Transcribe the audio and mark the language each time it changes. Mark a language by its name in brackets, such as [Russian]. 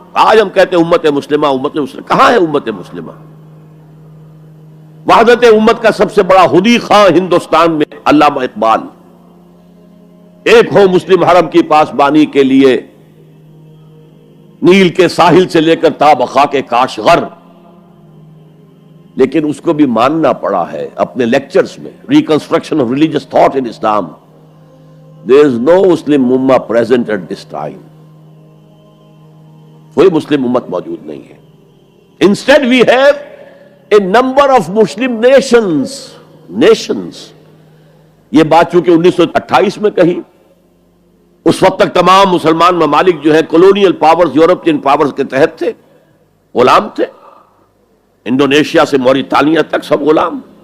[Urdu] آج ہم کہتے ہیں امت مسلمہ، امت مسلمہ. کہاں ہے امت مسلمہ؟ وحدت امت کا سب سے بڑا خودی خواہ ہندوستان میں علامہ اقبال، ایک ہو مسلم حرم کی پاسبانی کے لیے، نیل کے ساحل سے لے کر تا بخاک کاشغر. لیکن اس کو بھی ماننا پڑا ہے اپنے لیکچرز میں. [English] Reconstruction of religious thought in Islam. There is no Muslim Ummah present at this time. [Urdu] کوئی مسلم امت موجود نہیں ہے. [English] Instead we have a number of Muslim nations. [Urdu] یہ بات چونکہ 1928 میں کہی، اس وقت تک تمام مسلمان ممالک جو ہے کولونیل پاورز، یورپین پاورز کے تحت تھے، غلام تھے. انڈونیشیا سے موریتانیہ تک سب غلام.